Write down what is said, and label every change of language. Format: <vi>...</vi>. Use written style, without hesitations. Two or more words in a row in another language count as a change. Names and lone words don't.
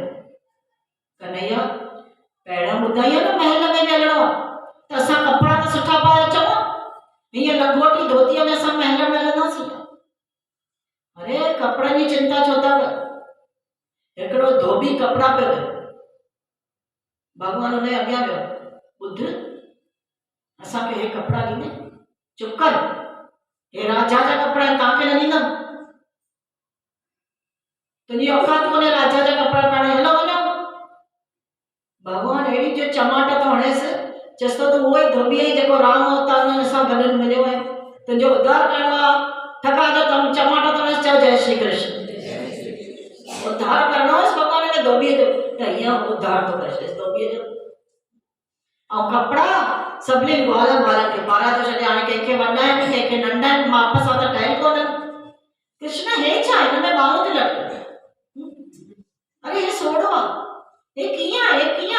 <sd>कन्हैया पहिरियों ॿुधाई न महल में बि हलणो आहे त असां कपिड़ा त सुठा पाए अचूं, हीअं लंगोटी धोतीअ में असां महल में हलंदासीं? अरे कपिड़नि जी चिंता छो था कयो? हिकिड़ो धोबी कपिड़ा पियो वियो, भॻवान हुनजे अॻियां वियो, ॿुध असांखे हे कपिड़ा ॾींदे? चुप कर, हे राजा जा कपिड़ा आहिनि, तव्हांखे न ॾींदमि। तुंहिंजी औकात कोन्हे राजा जा कपिड़ा पाइण, हलो वञो। भॻवान अहिड़ी जो चमाट थो हणेसि, चएसि थो तूं उहो ई धोबी आहीं जेको राम अवतार सां गॾु मिलियो आहे, तुंहिंजो उद्धार करिणो आहे, ठका जो तम चमाट थो हणेसि, चओ जय श्री कृष्ण। उद्धार करिणो हुयसि भॻवान खे धोबीअ जो, त हीअं उद्धार थो करे धोबीअ जो। ऐं कपिड़ा सभिनी ग्वाल ॿारनि खे पारां थो छॾे, हाणे कंहिंखे वॾा आहिनि कंहिंखे नंढा आहिनि, माप सां त ठहियल कोन्हनि। कृष्ण हे छा हिन में ॿाहूं थी लटके? अरे हे सोढ़ो आहे, हे कीअं आहे, हे कीअं?</sd>